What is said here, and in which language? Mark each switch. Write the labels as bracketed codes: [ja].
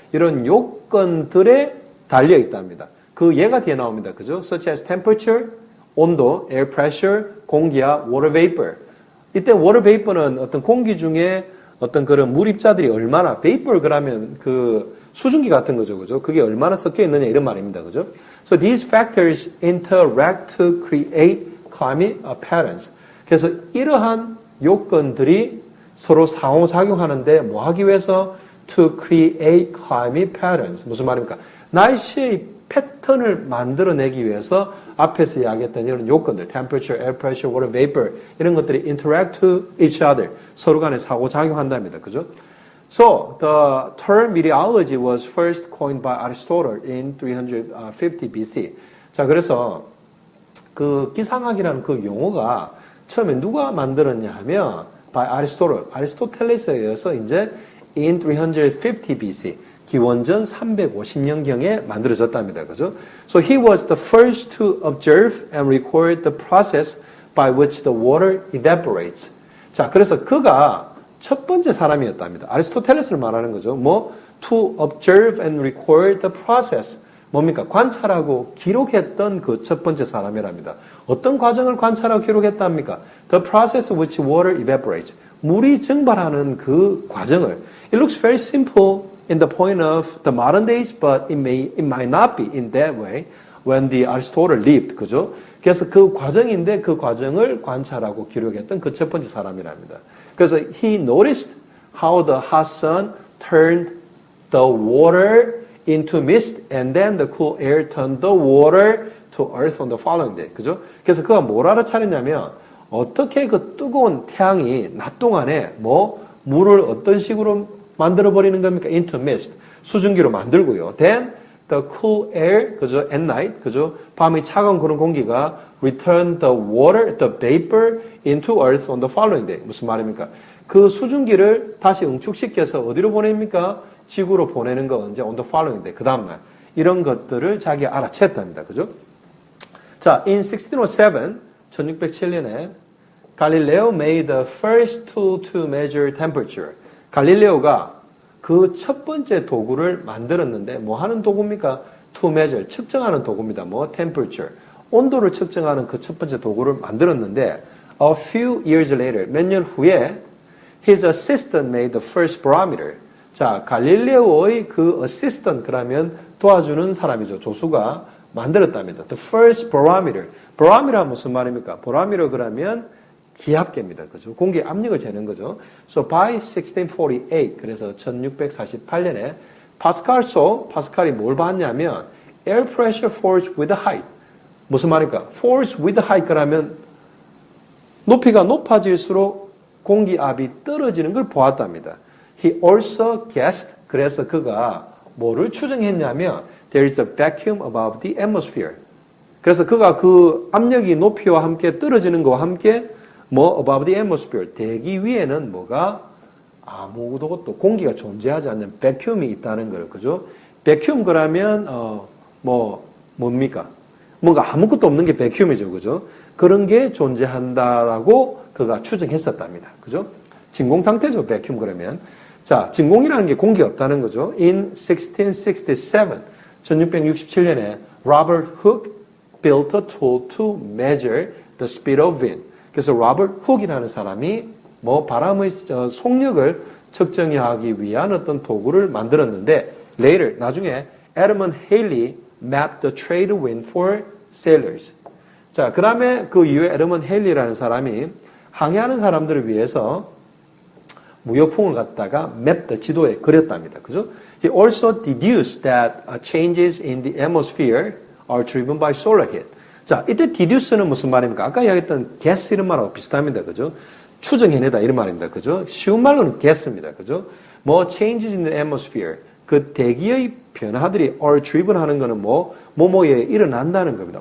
[ko] 이런 요건들에 달려 있답니다. 그 예가 뒤에 나옵니다. 그죠? [en] Such as temperature, 온도, air pressure, 공기압, water vapor. [ko] 이때 water vapor는 어떤 공기 중에 어떤 그런 물 입자들이 얼마나 vapor 그러면 그 수증기 같은 거죠. 그죠? 그게 얼마나 섞여 있느냐 이런 말입니다. 그죠? [en] So these factors interact to create climate patterns. [ko] 그래서 이러한 요건들이 서로 상호작용하는데 뭐 하기 위해서? [en] To create climate patterns. [ko] 무슨 말입니까? 날씨의 패턴을 만들어내기 위해서 앞에서 이야기했던 이런 요건들, temperature, air pressure, water vapor 이런 것들이 [en] interact to each other. [ko] 서로 간에 상호작용한답니다. 그죠? [en] So, the term meteorology was first coined by Aristotle in 350 BC. [ko] 자, 그래서 그 기상학이라는 그 용어가 처음에 누가 만들었냐 하면 by Aristotle, 아리스토텔레스에 의해서 이제 in 350 BC, 기원전 350년경에 만들어졌답니다. 그죠? [en] So he was the first to observe and record the process by which the water evaporates. [ko] 자, 그래서 그가 첫 번째 사람이었답니다. 아리스토텔레스를 말하는 거죠. [en] to observe and record the process. [ko] 뭡니까? 관찰하고 기록했던 그 첫 번째 사람이랍니다. 어떤 과정을 관찰하고 기록했답니까? [en] The process which water evaporates. [ko] 물이 증발하는 그 과정을. [en] It looks very simple in the point of the modern days, but it might not be in that way when the Aristotle lived. [ko] 그죠? 그래서 그 과정인데 그 과정을 관찰하고 기록했던 그 첫 번째 사람이랍니다. [en] 그래서 he noticed how the hot sun turned the water into mist and then the cool air turned the water to earth on the following day. [ko] 그죠? 그래서 그가 뭘 알아차렸냐면 어떻게 그 뜨거운 태양이 낮 동안에 물을 어떤 식으로 만들어 버리는 겁니까? [en] into mist. [ko] 수증기로 만들고요. [en] Then the cool air, 그죠? At night, 그죠? [ko] 밤이 차가운 그런 공기가 [en] return the water, the vapor into earth on the following day. [ko] 무슨 말입니까? 그 수증기를 다시 응축시켜서 어디로 보냅니까? 지구로 보내는 거 언제? [en] on the following day. [ko] 그 다음날. 이런 것들을 자기가 알아챘답니다. 그죠? [en] 자, in 1607, 1607년에 갈릴레오 made the first tool to measure temperature. [ko] 갈릴레오가 그 첫 번째 도구를 만들었는데 뭐 하는 도구입니까? [en] To measure, [ko] 측정하는 도구입니다. [en] temperature. [ko] 온도를 측정하는 그 첫 번째 도구를 만들었는데 [en] a few years later, [ko] 몇 년 후에 [en] his assistant made the first barometer. [ko] 자, 갈릴레오의 그 assistant 그러면 도와주는 사람이죠. 조수가 만들었답니다. [en] The first barometer. [ko] barometer 무슨 말입니까? barometer 그러면 기압계입니다. 그죠? 공기의 압력을 재는 거죠. [en] So by 1648, [ko] 그래서 1648년에 파스칼이 뭘 봤냐면 [en] air pressure falls with height. [ko] 무슨 말일까? [en] falls with height [ko] 그러면 높이가 높아질수록 공기압이 떨어지는 걸 보았답니다. [en] He also guessed, [ko] 그래서 그가 뭐를 추정했냐면 [en] there is a vacuum above the atmosphere. [ko] 그래서 그가 그 압력이 높이와 함께 떨어지는 것과 함께 [en] above the atmosphere, [ko] 대기 위에는 뭐가 아무것도 공기가 존재하지 않는 vacuum이 있다는 거예요. 그죠? vacuum 그러면 뭡니까? 뭔가 아무것도 없는 게 vacuum이죠. 그죠? 그런 게 존재한다라고 그가 추정했었답니다. 그죠? 진공 상태죠. vacuum 그러면. 자, 진공이라는 게 공기가 없다는 거죠. [en] In 1667, 1667년에 Robert Hooke built a tool to measure the speed of wind. [ko] 그래서 로버트 훅이라는 사람이 바람의 속력을 측정하기 위한 어떤 도구를 만들었는데 later 나중에 에드먼드 헤일리 [en] mapped the trade wind for sailors. [ko] 자, 그다음에 그 이후에 에드먼드 헤일리라는 사람이 항해하는 사람들을 위해서 무역풍을 갖다가 맵 지도에 그렸답니다. 그죠? [en] He also deduced that changes in the atmosphere are driven by solar heat. [ko] 자, 이때 deduce는 무슨 말입니까? 아까 이야기했던 guess 이런 말하고 비슷합니다. 그죠? 추정해내다 이런 말입니다. 그죠? 쉬운 말로는 guess입니다. [en] 그죠? changes in the atmosphere. [ko] 그 대기의 변화들이 are driven 하는 거는 뭐뭐에 일어난다는 겁니다.